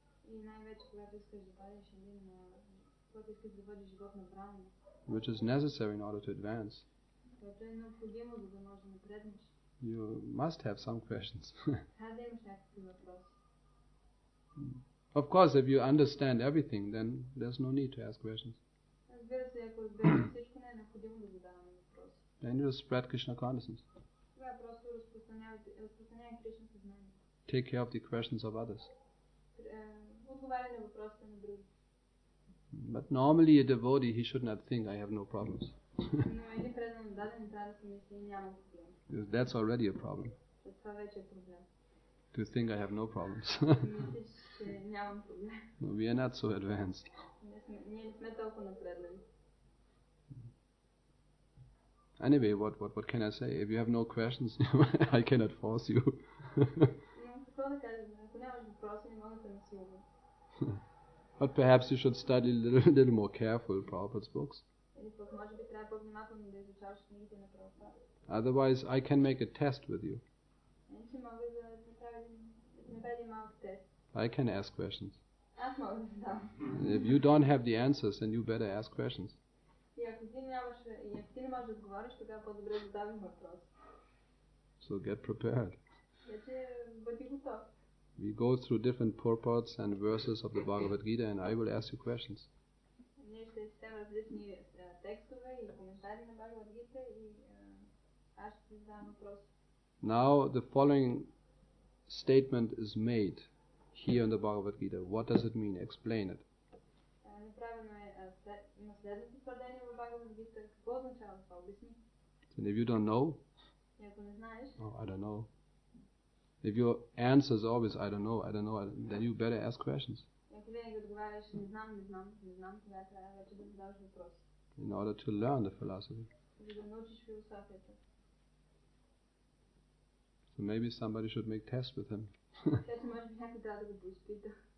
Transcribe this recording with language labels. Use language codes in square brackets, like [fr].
[bg] и най-вече когато искаш да водиш когато искаш да водиш живот на Брахмана, [en] which is necessary in order to advance, [bg] което е необходимо, за да можеш да напреднеш, [en] you must have some questions. [bg] трябва да имаш някакви въпроси. [en] Of course, if you understand everything, then there's no need to ask questions. [bg] Разбира се, ако разбереш всичко, не е необходимо да задаваме въпроси. [en] Then you just spread Krishna consciousness. [bg] Това е просто разпространявай Кришна съзнание. [en] Take care of the questions of others. [bg] Отговаряй на въпросите на други. [en] But normally a devotee, he should not think, I have no problems. [bg] Но един предан даден не трябва да си мисли, нямам проблем. [en] Because that's already a problem. [bg] Това вече е проблем. [en] To think I have no problems. [bg] Мислиш, че нямам проблем. [en] No, we are not so advanced. [bg] Ние не сме толкова напреднали. [en] Anyway, what can I say? If you have no questions, I cannot force you. [bg] Но какво да кажем? Ако нямаш въпроси, не мога да насилвам. [en] But perhaps you should study a little more careful Prabhupada's books. [bg] Или пък може би трябва по-внимателно да изучаваш книгите на Прабхупада. [en] Otherwise, I can make a test with you. [bg] Иначе мога да направя един малък тест. [en] I can ask questions. [bg] Аз мога да задам. [en] If you don't have the answers, then you better ask questions. [bg] И ако ти не можеш да отговориш, тогава по-добре задавай въпрос. [en] So get prepared. [bg] Вече бъди готов. [en] We go through different purports and verses of the Bhagavad Gita, and I will ask you questions. [bg] Ние ще четем различни текстове и коментари на Бхагавад Гита и аз ще ти задам въпрос. [en] Now the following statement is made here in the Bhagavad Gita. What does it mean? Explain it. [bg] Направено има следното твърдение в Бхагавад Гита. Какво означава това? Обясни. [en] And if you don't know, [bg] И ако не знаеш, [en] I don't know. If your answer is always I don't know, then you better ask questions [bg] ако винаги отговаряш не знам, тогава трябва вече да задаваш въпрос. [en] in order to learn the philosophy. [bg] За да научиш философията. [en] So maybe somebody should make tests with him. [bg] Така че може би някой трябва да го поизпита.